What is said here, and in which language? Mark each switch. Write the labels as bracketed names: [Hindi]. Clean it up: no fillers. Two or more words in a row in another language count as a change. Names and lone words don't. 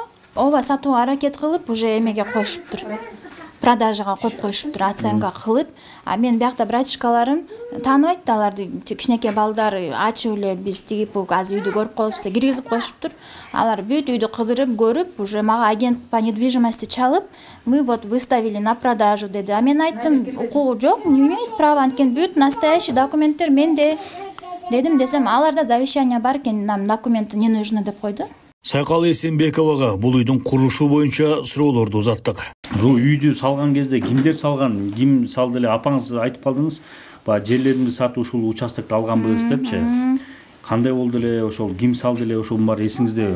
[Kyrgyz] Ооба, сатууга аракет кылып, уже эмеге коюшуптур. Продажага коюп коюшуптур, оценка кылып. А мен биякта братишкаларым тааныбайт да, аларды кичинекей балдар ачып эле биз тигип азыр үйдү көрүп коелучу киргизип коюшуптур. Алар бүт үйдү кыдырып көрүп, уже мага [Russian] агент по недвижимости [Kyrgyz] чалып, [Russian] мы вот выставили на продажу [Kyrgyz] деди. А мен айттым, укугу жок, [Russian] не имеет права, [Kyrgyz] анткени бүт настоящий документтер менде дедим, десем, аларда завещание бар экен, [Russian] нам документы не нужны [Kyrgyz] деп койду. Сайкал Эсенбековага бул үйдүн курулушу боюнча суроолорду узаттык. Бул үйдү салган кезде кимдер салган, ким салды эле, апаңыз айтып калдыңыз, баягы жерлеримди сатып ушул участокты алганбыз депчи. Кандай болду эле, ошол ким салды эле, ошонун баары эсиңиздеби?